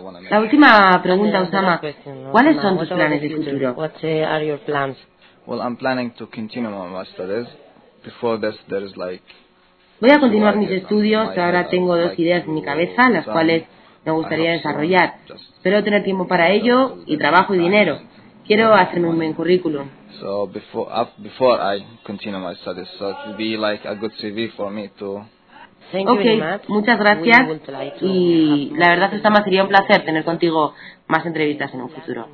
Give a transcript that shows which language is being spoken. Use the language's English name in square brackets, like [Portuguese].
[Spanish] La última pregunta, Osama. ¿Cuáles son tus planes de futuro? [English] Well, I'm planning to continue my studies. Before this, there is like. [Spanish] Voy a continuar mis estudios. Ahora tengo dos ideas en mi cabeza, las cuales me gustaría desarrollar. Espero tener tiempo para ello y trabajo y dinero. Quiero hacerme un buen currículum. [English] So before I continue my studies, so it would be like a good CV for me to. [Spanish] Ok, muchas gracias y la verdad, Osama, sería un placer tener contigo más entrevistas en un futuro.